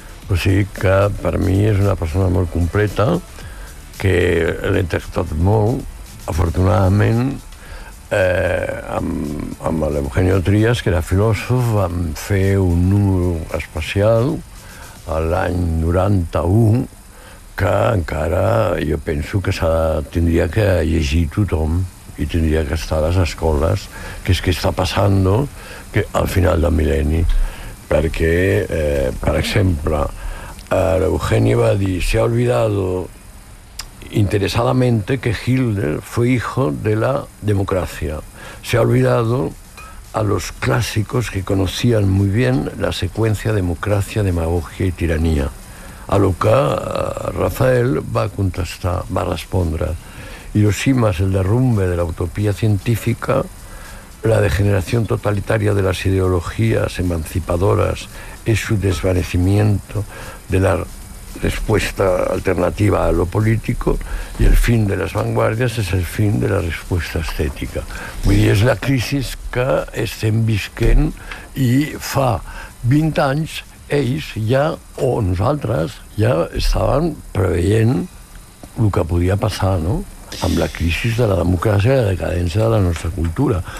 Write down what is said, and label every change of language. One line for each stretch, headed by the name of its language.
Catalan: O sigui que per mi és una persona molt completa, que l'he tractat molt, afortunadament, amb l'Eugenio Trías, que era filòsof, vam fer un número especial l'any 91, que encara jo penso que tindria que llegir tothom i tindria que estar a les escoles, que és que està passant al final del mil·lenni. Perquè, per exemple, l'Eugenio va dir,
Spanish: se ha olvidado interesadamente que Hitler fue hijo de la democracia. Se ha olvidado a los clásicos que conocían muy bien la secuencia democracia, demagogia y tiranía. A lo que
Catalan: Rafael va contestar, va respondre.
Spanish: Hiroshima es el derrumbe de la utopía científica, la degeneración totalitaria de las ideologías emancipadoras es su desvanecimiento de la respuesta alternativa a lo político y el fin de las vanguardias es el fin de la respuesta estética.
Catalan: Vull dir, és la crisi que estem visquent i fa 20 anys ells ja, o nosaltres, ja estaven preveient el que podia passar, no?, amb la crisi de la democràcia i la decadència de la nostra cultura.